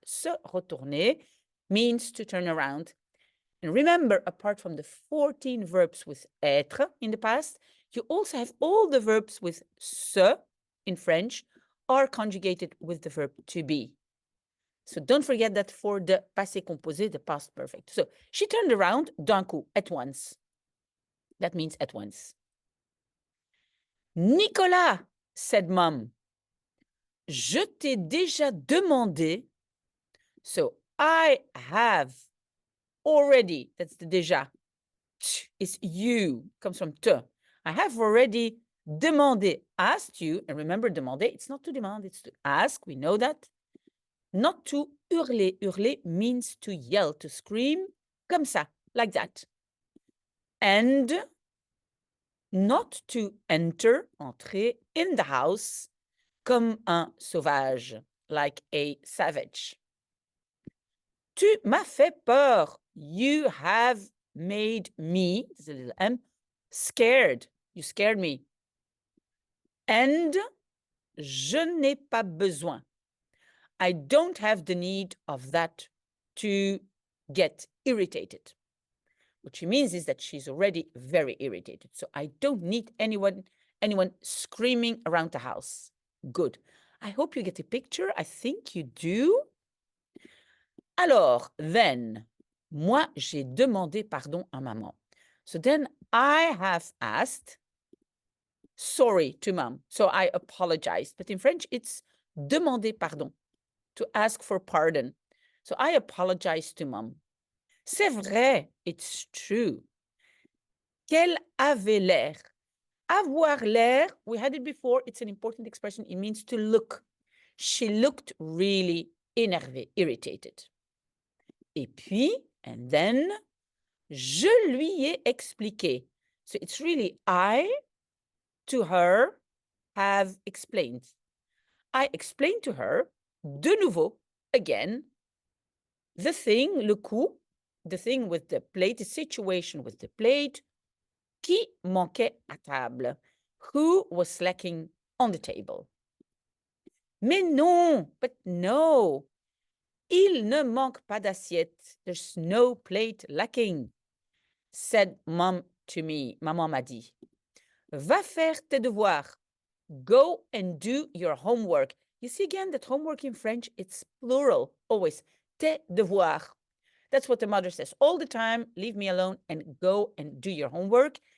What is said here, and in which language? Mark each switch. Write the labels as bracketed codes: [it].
[en] Se retourner means to turn around. And remember, apart from the 14 verbs with être in the past, you also have all the verbs with se in French are conjugated with the verb to be. So don't forget that for the passé composé, the past perfect. So she turned around [fr] d'un coup, [en] at once. That means at once. [fr] Nicolas, [en] said Mom, [fr] je t'ai déjà demandé. [en] So I have already, that's the déjà. Is you, comes from te. I have already demandé, asked you, and remember demander, it's not to demand, it's to ask, we know that. Not to hurler. Hurler means to yell, to scream, [fr] comme ça, [en] like that. And not to enter, entrer, in the house, [fr] comme un sauvage, [en] like a savage. [fr] Tu m'as fait peur. [en] You have made me, there's a little M, scared. You scared me. And [fr] je n'ai pas besoin. [en] I don't have the need of that to get irritated. What she means is that she's already very irritated. So I don't need anyone screaming around the house. Good. I hope you get a picture. I think you do. [fr] Alors, [en] then, [fr] moi, j'ai demandé pardon à maman. [en] So then I have asked sorry to mom. So I apologized. But in French, it's demander pardon, to ask for pardon. So I apologized to mom. [fr] C'est vrai, [en] it's true. [fr] Qu'elle avait l'air. [en] Avoir l'air, we had it before, it's an important expression. It means to look. She looked really énervée, irritated. [fr] Et puis, [en] and then, [fr] je lui ai expliqué. [en] So it's really I, to her, have explained. I explained to her, [fr] de nouveau, [en] again, the thing, le coup, the thing with the plate, the situation with the plate, [fr] qui manquait à table, [en] who was slacking on the table. [fr] Mais non, [en] but no. [fr] Il ne manque pas d'assiette. [en] There's no plate lacking, said mom to me. [fr] Maman m'a dit. Va faire tes devoirs. [en] Go and do your homework. You see again that homework in French, it's plural, always. [fr] Tes devoirs. [en] That's what the mother says all the time. Leave me alone and go and do your homework.